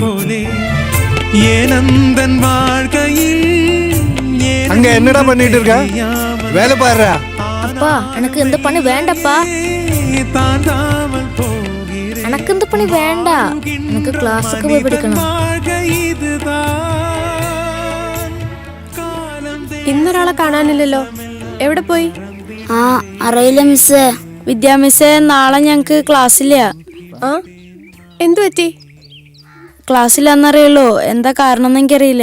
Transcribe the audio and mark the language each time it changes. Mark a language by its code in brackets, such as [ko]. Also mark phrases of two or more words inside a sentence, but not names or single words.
[ta] ஏனந்தன் வாழ்க்கையில் அங்க என்னடா பண்ணிட்டு இருக்க? வேலை பாருடா. அப்பா, எனக்கு இந்த பணி வேண்டப்பா. எனக்கு இந்த பணி வேண்டாம். எனக்கு கிளாஸுக்கு போய் படிக்கணும். [ml] ഇന്നൊരാളെ കാണാനില്ലല്ലോ, എവിടെ പോയി? ആ, അറിയില്ല മിസ്സേ. വിദ്യാ മിസ്സേ, നാളെ ഞങ്ങക്ക് ക്ലാസ്സില്ല. ആ, എന്തു പറ്റി? ക്ലാസ്സില്ലെന്നറിയുള്ളൂ, എന്താ കാരണം എന്ന് എനിക്കറിയില്ല.